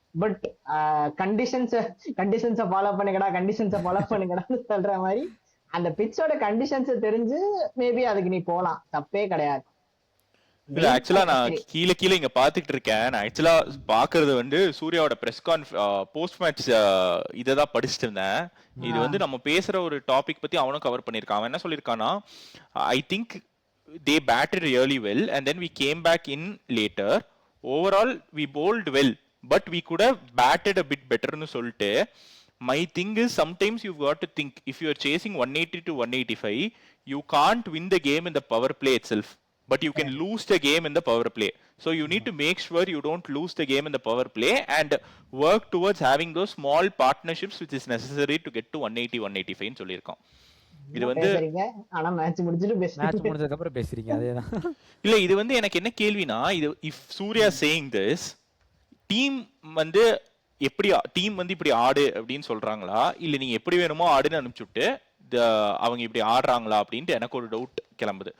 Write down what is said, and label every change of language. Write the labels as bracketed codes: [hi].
[ta] But கண்டிஷன்ஸை follow பண்ணுங்கடான்னு சொல்ற மாதிரி அந்த பிச்சோட கண்டிஷன்ஸ் தெரிஞ்சு மேபி அதுக்கு நீ போலாம், தப்பே கிடையாது. இல்ல ஆக்சுவலா நான் சரி. கீழே கீழே இங்க பாத்துட்டு இருக்கேன். நான் ஆக்சுவலா பாக்குறது வந்து சூர்யாவோட போஸ்ட் மேட்ச் இததான் படிச்சுட்டு இருந்தேன். இது வந்து நம்ம பேசுற ஒரு டாபிக் பத்தி அவனும் கவர் பண்ணிருக்கான். [en] அவன் என்ன சொல்லிருக்கானா, I think they batted really well and then we came back in later. Overall we bowled well but we could have batted a bit better னு சொல்லிட்டு, my thing is sometimes you've got to think, if you are chasing 180 to 185 you can't win the game in the power play itself, but you can lose the game in the power play. So you need to make sure you don't lose the game in the power play and work towards having those small partnerships which is necessary to get to 180 185 னு சொல்லியிருக்கான். [ta] இது என்ன வந்து பேசுறீங்க ஆனா match முடிச்சிட்டு match பேசுறீங்க. முடிஞ்சதுக்கு அப்புறம் பேசுறீங்க அதேதான். இல்ல இது வந்து எனக்கு என்ன கேள்வினா, இது if Surya saying this, team வந்து எப்படி டீம் வந்து இப்படி ஆடு அப்படின்னு சொல்றாங்களா, இல்ல நீங்க எப்படி வேணுமோ ஆடுன்னு அனுப்பிச்சுட்டு அவங்க இப்படி ஆடுறாங்களா அப்படின்ட்டு எனக்கு ஒரு டவுட் கிளம்புது.